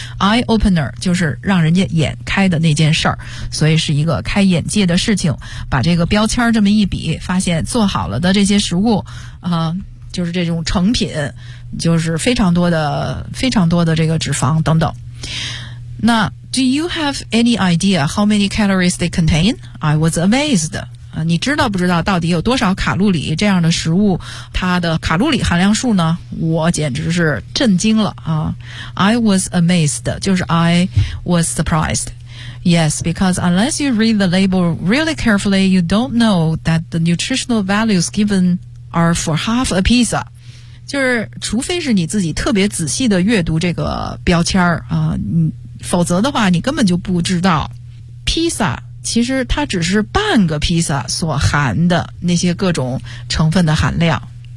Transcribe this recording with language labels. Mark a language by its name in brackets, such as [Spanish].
[Chinese] eye opener 就是让人家眼开的那件事儿，所以是一个开眼界的事情。把这个标签这么一比，发现做好了的这些食物就是这种成品，就是非常多的这个脂肪等等。 [English] 那 Do you have any idea how many calories they contain? I was amazed. [Chinese] 你知道不知道到底有多少卡路里这样的食物它的卡路里含量数呢？我简直是震惊了啊。 [English] I was amazed. [Chinese] 就是 [English] I was surprised. Yes, because unless you read the label really carefully, you don't know that the nutritional values given... are for half a pizza. [Chinese] 就是除非是你自己特别仔细的阅读这个标签否则的话你根本就不知道 pizza 其实它只是半个 pizza 所含的那些各种成分的含量。